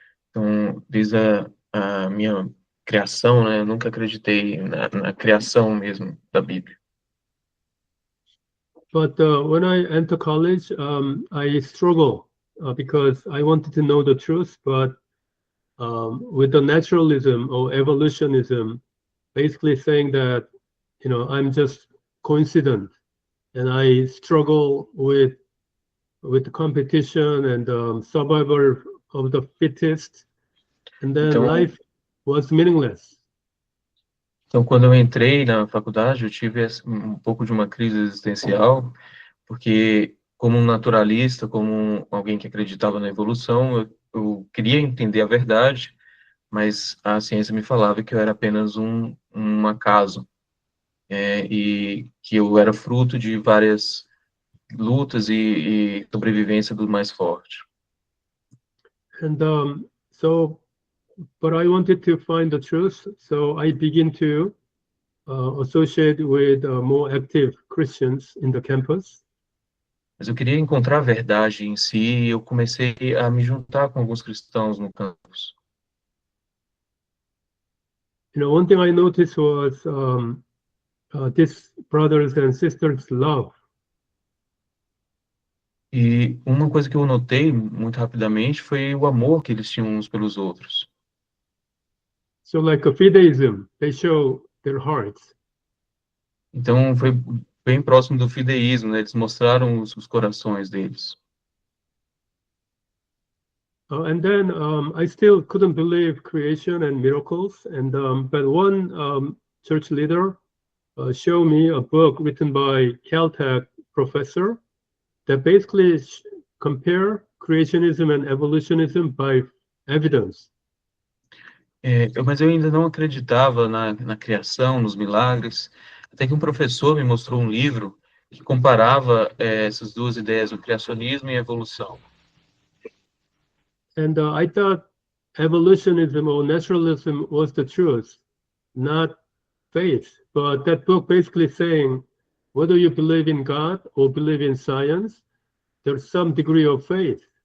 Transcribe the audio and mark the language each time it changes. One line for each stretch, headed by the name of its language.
Portuguese: Então, desde a minha criação, né, eu nunca acreditei na criação mesmo da Bíblia.
English: But when I enter college, I struggle because I wanted to know the truth, but with the naturalism or evolutionism, basically saying that, I'm just coincident, and I struggle with the competition and survival of the fittest, and then
Portuguese: Então,
English: life was meaningless.
Portuguese: então, quando eu entrei na faculdade, eu tive um pouco de uma crise existencial, porque como um naturalista, como alguém que acreditava na evolução, eu queria entender a verdade, mas a ciência me falava que eu era apenas um acaso, e que eu era fruto de várias lutas e sobrevivência do mais forte.
English: And but I wanted to find the truth, so I begin to associate with more active Christians in the campus.
Portuguese: Mas eu queria encontrar a verdade em si, e eu comecei a me juntar com alguns cristãos no campus.
English: One thing I noticed was these brothers and sisters' love.
Portuguese: E uma coisa que eu notei muito rapidamente foi o amor que eles tinham uns pelos outros.
English: So like a fideism, they show their hearts.
Portuguese: Então foi bem próximo do fideísmo, né? Eles mostraram os corações deles.
English: And then I still couldn't believe creation and miracles. And but one church leader showed me a book written by Caltech professor that basically compare creationism and evolutionism by evidence.
Portuguese: Mas eu ainda não acreditava na criação, nos milagres, até que um professor me mostrou um livro que comparava essas duas ideias, o criacionismo e a evolução.
English: And I thought evolutionism or naturalism was the truth, not faith. But that book basically saying whether you believe in God or believe in science, there's some degree of faith.